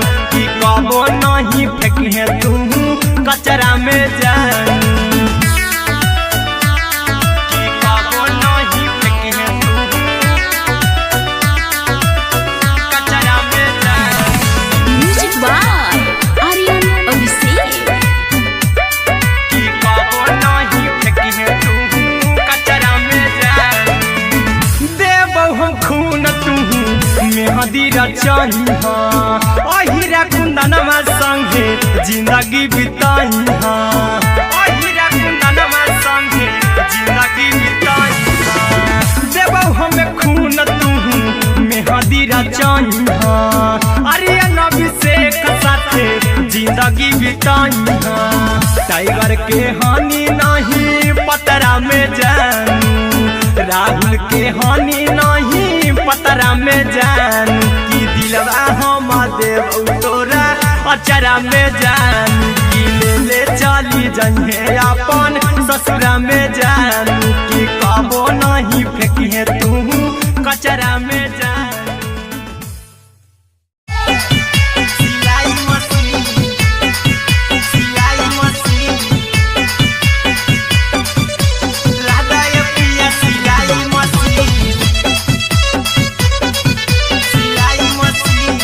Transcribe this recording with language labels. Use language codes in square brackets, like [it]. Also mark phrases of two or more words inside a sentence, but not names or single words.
[mai] की कबो नहीं फेंके तू कचरा में जान, की कबो नहीं फेंके तू कचरा में जान। [en] music by आर्यन अभिषेक। [mai] की कबो नहीं फेंके तू कचरा में जान। देबौ हम खून तू मेहंदी रचइहा अहिरा कुंदनमा संगे जिंदगी बिताइहा, अहिरा कुंदनमा संगे जिंदगी बिताइहा। देबौ हम खून तू मेहंदी रचइहा आर्यन अभिषेक साथे जिंदगी बिताइहा। टाइगर के हानि नहीं पतरा में जानू, राहुल के हानि नहीं पतरा में जान। की दिलवा हम देबौ तोरा अचरा में जान। की ले चली जइहे अपन ससुरा में जान। की कबो नहीं फेंकी तू कचरा में जान। सिलाई मशीन, सिलाई मशीन, राधा ये पिया सिलाई मशीन, सिलाई मशीन।